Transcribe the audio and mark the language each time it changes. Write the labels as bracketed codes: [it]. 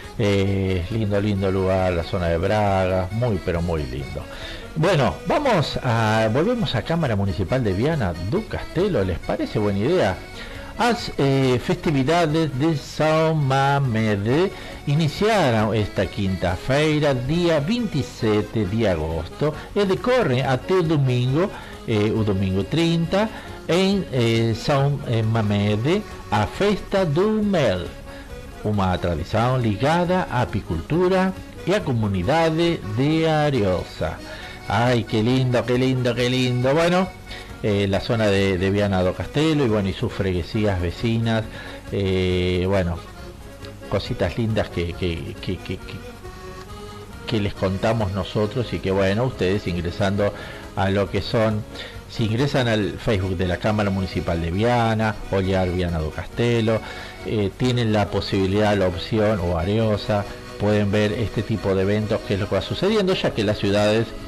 [es] Lindo, lindo lugar, la zona de Braga, muy pero muy lindo. Bueno, vamos a volvemos a Cámara Municipal de Viana, Du Castelo, ¿les parece buena idea? Las festividades de São Mamede iniciaron esta quinta feira, día 27 de agosto, [pt] e decorre até o domingo 30, em São Mamede, a Festa do Mel, uma tradição ligada à apicultura e à comunidade de Ariosa. [es] Ay, qué lindo, qué lindo, qué lindo. Bueno, la zona de Viana do Castelo y bueno, y sus freguesías vecinas. Bueno, cositas lindas que les contamos nosotros y que bueno, ustedes ingresando a lo que son, si ingresan al Facebook de la Cámara Municipal de Viana, Olear Viana do Castelo, tienen la posibilidad, la opción, o Ariosa, pueden ver este tipo de eventos, que es lo que va sucediendo, ya que las ciudades